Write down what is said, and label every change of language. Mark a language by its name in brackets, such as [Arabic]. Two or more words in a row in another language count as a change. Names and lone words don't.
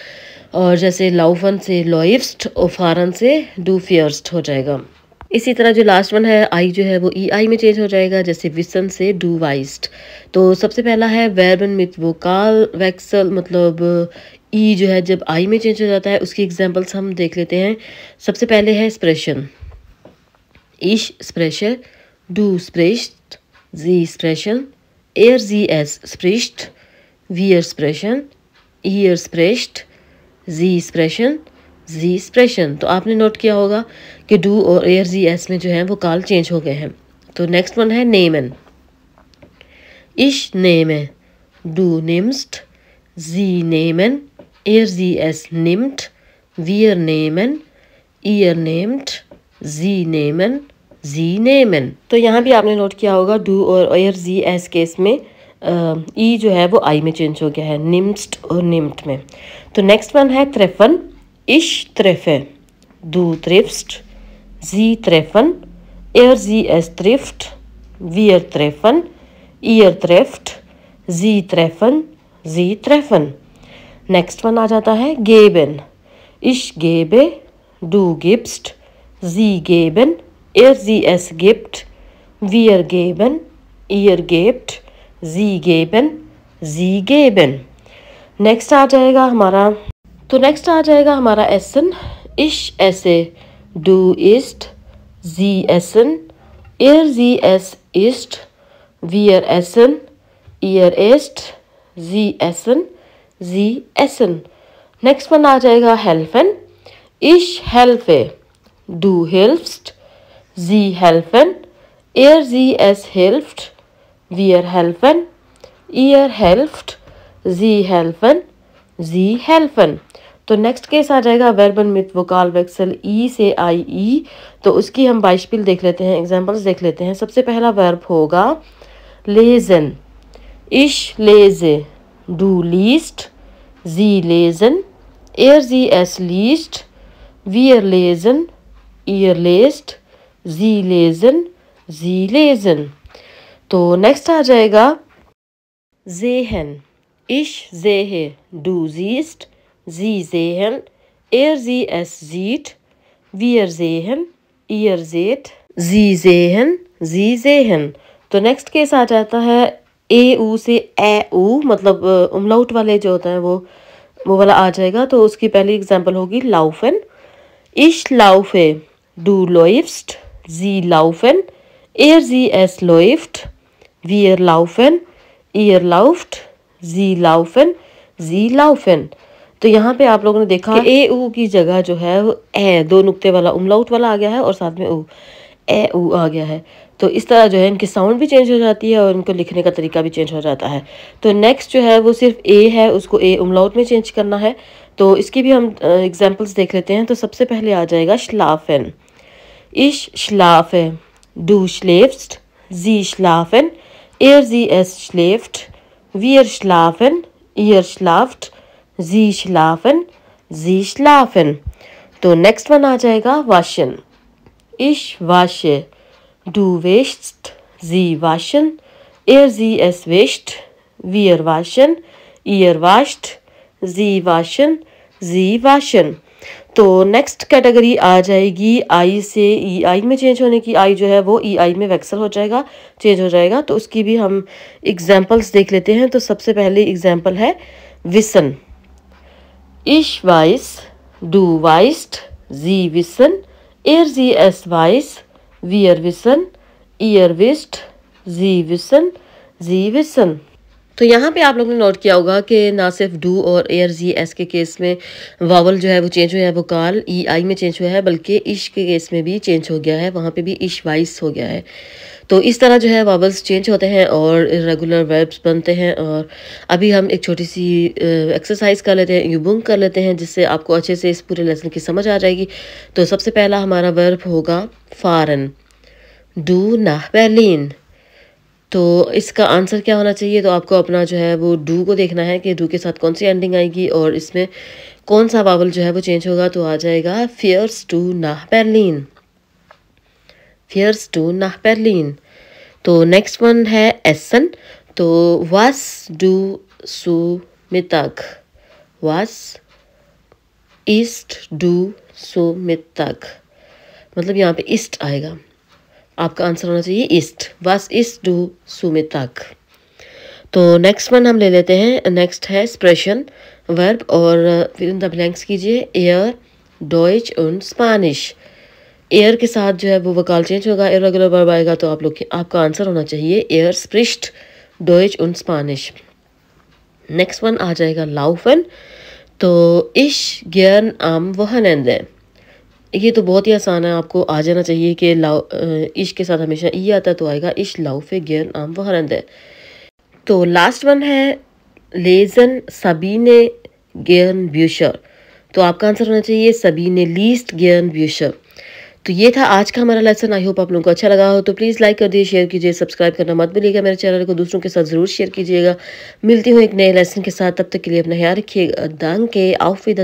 [Hindi] और जैसे लाउफन से लॉइफ्स्ट और फारन से [German] du fährst [Hindi] हो जाएगा। इसी तरह जो [English] last one [Hindi] है आई जो है वो EI में चेंज हो जाएगा, जैसे विसन से [German] du weißt. [Hindi] तो सबसे पहला है [German] Verben with Vokal Wechsel, [Hindi] मतलब ई जो है जब आई में चेंज हो जाता है, उसकी एग्जांपल्स हम देख लेते हैं। सबसे पहले है स्प्रेशन, [German] Ich spreche, du sprichst, sie sprechen, sie es spricht, wir sprechen, ihr spricht, sie sprechen, sie sprechen। [Hindi] तो आपने नोट किया होगा कि डू और [German] sie es [Hindi] में जो है वो काल चेंज हो गए हैं। तो [English] next one [Hindi] है nehmen। [German] Ich nehme, du nimmst, sie nehmen, sie es nimmt, wir nehmen, ihr nehmt, sie nehmen, sie nehmen. [Hindi] तो यहाँ भी आपने नोट किया होगा डू और [German] sie es [Hindi] केस में ई जो है वो आई में चेंज हो गया है, निम्स्ट और निम्ट में। तो [English] next one [Hindi] है ट्रेफन। [German] ich treffe, du triffst, sie treffen, sie es trifft, wir treffen, ihr trefft, sie treffen, sie treffen. [English] next one [German] आ जाता है गेबन। ich gebe, du gibst, sie geben, sie es gibt, wir geben, ihr gebt, sie geben, sie geben। [Hindi] नेक्स्ट आ जाएगा हमारा essen। [German] ich esse, du isst, sie essen, sie es isst, wir essen, ihr esst, sie essen, sie essen। [English] next one [Hindi] आ जाएगा helfen। [German] ich helfe, du hilfst, sie helfen, sie es hilft, wir helfen, ihr helft, sie helfen, sie helfen। [Hindi] तो [English] next case [Hindi] आ जाएगा [German] Verben with Vokal Wechsel [Hindi] ई से IE। तो उसकी हम बाइस्पिल देख लेते हैं, एग्जांपल्स देख लेते हैं। सबसे पहला वर्ब होगा [German] lesen। ich lese, du liest, sie lesen, sie es liest, wir lesen, ihr lest, sie lesen, sie lesen. [Hindi] तो नेक्स्ट आ जाएगा ज़ेहन। [German] ich sehe, du siehst, sie sehen, sie es sieht, wir sehen, ihr seht, sie sehen, sie sehen. [Hindi] तो नेक्स्ट केस आ जाता है AU से ऊ, मतलब उमलाउट वाले जो होता है वो वाला आ जाएगा। तो उसकी पहली एग्जांपल होगी लाउफन। [German] Ich laufe, du läufst, sie laufen, es läuft, wir laufen, ihr lauft, sie laufen। [Hindi] तो यहाँ पे आप लोगों ने देखा कि ए ऊ की जगह जो है वो ए, दो नुक्ते वाला उमलाउट वाला आ गया है और साथ में ऊ, ए ऊ आ गया है। तो इस तरह जो है इनकी साउंड भी चेंज हो जाती है और इनको लिखने का तरीका भी चेंज हो जाता है। तो नेक्स्ट जो है वो सिर्फ ए है, उसको ए उमलाउट में चेंज करना है। तो इसकी भी हम एग्जांपल्स देख लेते हैं। तो सबसे पहले आ जाएगा schlafen। [German] Ich schlafe, du schläfst, sie schlafen, es schläft, wir schlafen, ihr schlaft, sie schlafen। [Hindi] तो [English] next one [Hindi] आ जाएगा waschen। [German] Ich wasche, du wäschst, sie waschen, es wäscht, wir waschen, ihr wascht, sie waschen। [Hindi] तो [English] next category [Hindi] आ जाएगी आई से ई आई में चेंज होने की। आई जो है वो ई आई में वैक्सल हो जाएगा, चेंज हो जाएगा। तो उसकी भी हम एग्जांपल्स देख लेते हैं। तो सबसे पहले एग्जांपल है विसन। [German] Ich weiß, du weißt, sie wissen, es weiß, wir wissen, ihr wisst, sie wissen। [Hindi] तो यहाँ पे आप लोगों ने नोट किया होगा कि ना सिर्फ डू और एस के केस में वावल जो है वो चेंज हुआ है, वो काल ई आई में चेंज हुआ है, बल्कि इश के केस में भी चेंज हो गया है, वहाँ पे भी [German] ich weiß [Hindi] हो गया है। तो इस तरह जो है वावल्स चेंज होते हैं और [English] irregular verbs [Hindi] बनते हैं। और अभी हम एक छोटी सी एक्सरसाइज कर लेते हैं, यूबुंग कर लेते हैं, जिससे आपको अच्छे से इस पूरे लेसन की समझ आ जाएगी। तो सबसे पहला हमारा वर्ब होगा फारन, [German] du nach Berlin. [Hindi] तो इसका आंसर क्या होना चाहिए? तो आपको अपना जो है वो डू को देखना है कि डू के साथ कौन सी एंडिंग आएगी और इसमें कौन सा वावल जो है वो चेंज होगा। तो आ जाएगा [German] fährst du nach Berlin, fährst du nach Berlin। तो [English] next one [German] है एसन। तो was du zu Mittag, was isst du zu Mittag, [Hindi] मतलब यहाँ पे इस्ट आएगा, आपका आंसर होना चाहिए ईस्ट, [German] was isst du zu Mittag। [Hindi] तो नेक्स्ट वन हम ले लेते हैं। नेक्स्ट है [English] expression verb [Hindi] और फिर [English] in the blanks [Hindi] कीजिए [German] er, Deutsch und Spanisch. [Hindi] एयर के साथ जो है वो वकाल चेंज होगा, [English] irregular verb [Hindi] आएगा। तो आप लोग आपका आंसर होना चाहिए [German] er spricht, Deutsch und Spanisch. [Hindi] नेक्स्ट वन आ जाएगा लाउफन। [German] तो ich gern am Wochenende, [Hindi] ये तो बहुत ही आसान है, आपको आ जाना चाहिए कि इश के साथ हमेशा ई आता है, तो आएगा [German] ich laufe gern am Wochenende. [Hindi] तो [English] last one [Hindi] है [German] lesen Sabine gern Bücher. [Hindi] तो आपका आंसर होना चाहिए [German] Sabine liest gern Bücher. [Hindi] तो ये था आज का हमारा लेसन। [English] I hope [Hindi] आप लोगों को अच्छा लगा हो। तो प्लीज़ लाइक कर दिए, शेयर कीजिए, सब्सक्राइब करना मत भूलिएगा। मेरे चैनल को दूसरों के साथ ज़रूर शेयर कीजिएगा। मिलती हूँ एक नए लेसन के साथ, तब तक के लिए अपना ख्याल रखिएगा।